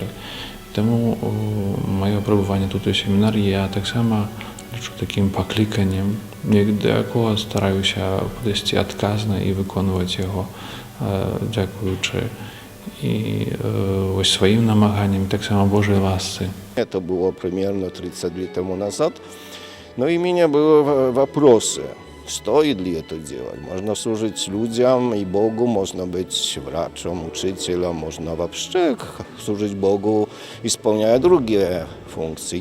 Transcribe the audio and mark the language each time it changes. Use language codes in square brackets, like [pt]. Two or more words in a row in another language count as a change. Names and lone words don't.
[be] Таму маё прабыванне тут у семінарыі я таксама лічу такім пакліканнем, да якога стараюся падысці адказна і выконваць яго, дзякуючы і сваім намаганням, таксама Божай ласцы. [ru] Это было примерно 30 лет тому назад. Но и у меня были вопросы, стоит ли это делать. Можно служить людям и Богу, можно быть врачом, учителем, можно вообще служить Богу, исполняя другие функции.